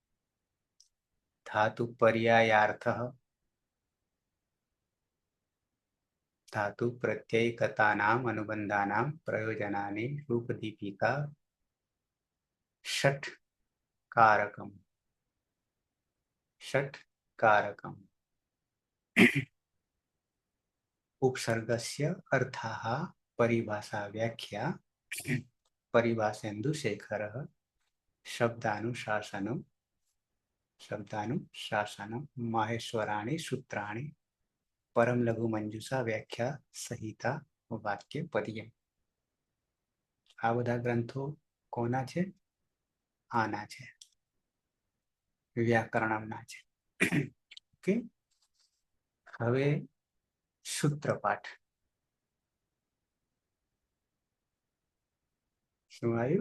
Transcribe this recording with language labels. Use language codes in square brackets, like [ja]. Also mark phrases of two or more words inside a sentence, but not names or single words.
[sa] ધાતુ પર્યાયાર્થ, ધાતુ પ્રત્યયિકતાનામ અનુબંધાનામ પ્રયોજનાની રૂપદીપિકા, ષઠ કારકમ, ઉપસર્ગस्य अर्थाः परिभाषा व्याख्या, परिभाषेन्दुशेखरः, शब्दानुशासनं, माहेश्वराणि सूत्राणि, परम लघु मंजूषा व्याख्या संहिता, वाक्य पद्यम. [gu] આ બધા ગ્રંથો કોના છે? આના છે, વ્યાકરણના છે. ઓકે, હવે સૂત્રપાઠ. શું આવ્યું?